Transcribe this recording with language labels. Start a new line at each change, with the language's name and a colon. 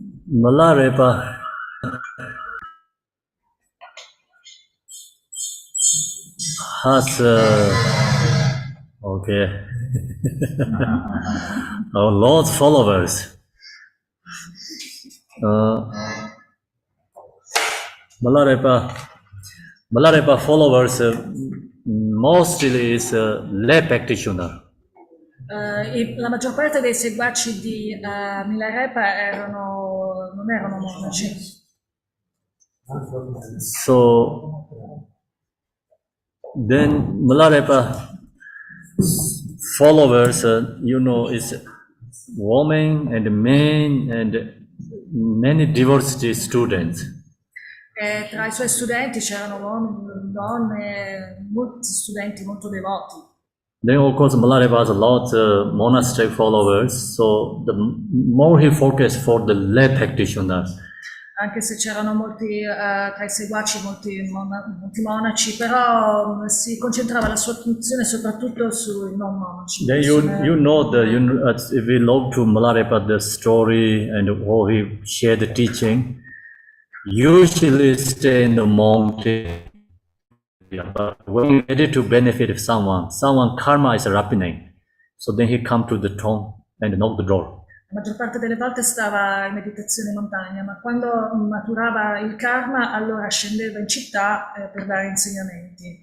English: Malarepa has okay a lot of followers. Malarepa followers mostly is lay practitioner.
Italian: La maggior parte dei seguaci di Milarepa non erano monaci.
English: So then Malarepa followers, is women and men and many diversity students.
Italian: Tra i suoi studenti c'erano uomini, donne, molti studenti molto devoti.
English: Then of course Malarepa has a lot of monastic followers, so the more he focused for the lay practitioners.
Italian: Anche se c'erano molti tra i seguaci, molti monaci, però si concentrava la sua attenzione soprattutto sui non monaci.
English: Then if we look to Malarepa the story and how he shared the teaching, usually stay in the mountain. But when ready to benefit someone karma is happening, so then he come to the tomb and knock the door.
Italian: La maggior parte delle volte stava in meditazione in montagna, ma quando maturava il karma, allora scendeva in città per dare insegnamenti.